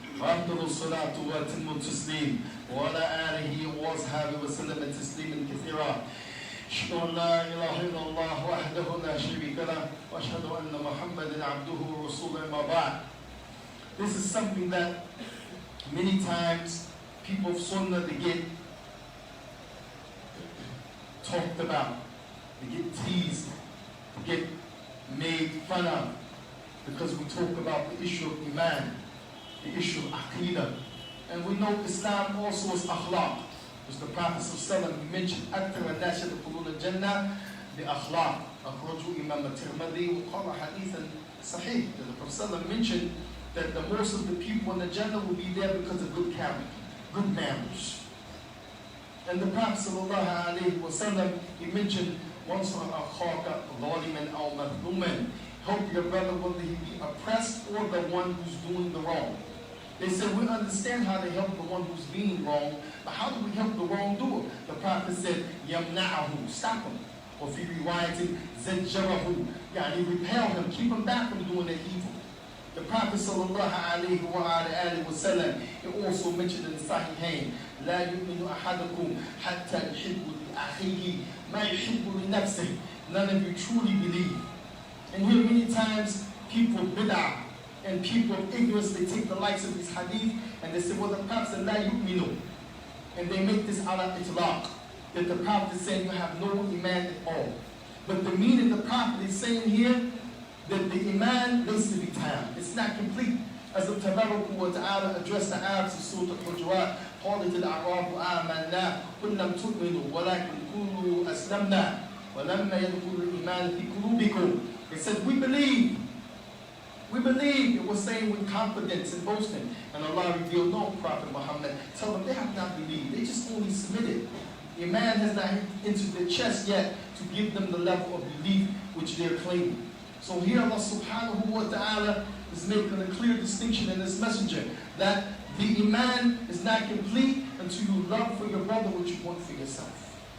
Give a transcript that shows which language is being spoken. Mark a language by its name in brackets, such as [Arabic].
[Arabic] وأفضل الصلاة وأتم التسليم وعلى آله وأصحابه وسلم تسليما كثيرا. أشهد أن لا إله إلا الله وحده لا شريك له وأشهد أن محمدا عبده ورسوله أما بعد. [English] This is something that many times people of Sunnah, they get talked about, they get teased, they get made fun of, because we talk about the issue of Iman, the issue of Aqidah. And we know Islam also is akhlaq. As the Prophet ﷺ mentioned, [Arabic] أَكْثَرَ النَّاسِ يَدْخُلُونَ الْجَنَّةَ بِأَخْلَاقٍ. أخرجه Imam al-Tirmidhi وقال حديثا صحيح. [English] The Prophet ﷺ mentioned that the most of the people in the Jannah will be there because of good character, good manners. And the Prophet ﷺ, he mentioned, [Arabic] وَانْصُرْ أَخَاكَ ظَالِمًا أَوْ مَظْلُومًا. [English] Help your brother whether he be oppressed or the one who's doing the wrong. They said, we understand how to help the one who's being wrong, but how do we help the wrongdoer? The Prophet said, [Arabic] يَمْنَعَهُ, [English] stop him. Or if he rewrites [Arabic] زَجَّرَهُ, [English] repel him, keep him back from doing the evil. The Prophet ﷺ, he also mentioned in the Sahihain, [Arabic] لا يؤمن أحدكم حتى يحب لأخيه ما يحب لنفسه. [English] None of you truly believe. And here many times people bid'ah and people of ignorance, they take the likes of this hadith and they say, well, the Prophet said, [Arabic] لا يؤمن. [English] And they make this ala itlaq, that the Prophet is saying you have no iman at all. But the meaning the Prophet is saying here, that the iman needs to be tam. It's not complete. As the Tabaraka wa Ta'ala addressed the Arabs in Surah Al-Hujurat, [Arabic] قالت الأعراب آمنا قل لم تؤمنوا ولكن قولوا أسلمنا ولما يدخل الإيمان في قلوبكم. [English] They said, we believe. We believe. It was saying with confidence and boasting. And Allah revealed, no, Prophet Muhammad, tell them they have not believed. They just only submitted. Iman has not entered their chest yet to give them the level of belief which they're claiming. So here Allah subhanahu wa ta'ala is making a clear distinction in this messenger that the iman is not complete until you love for your brother what you want for yourself.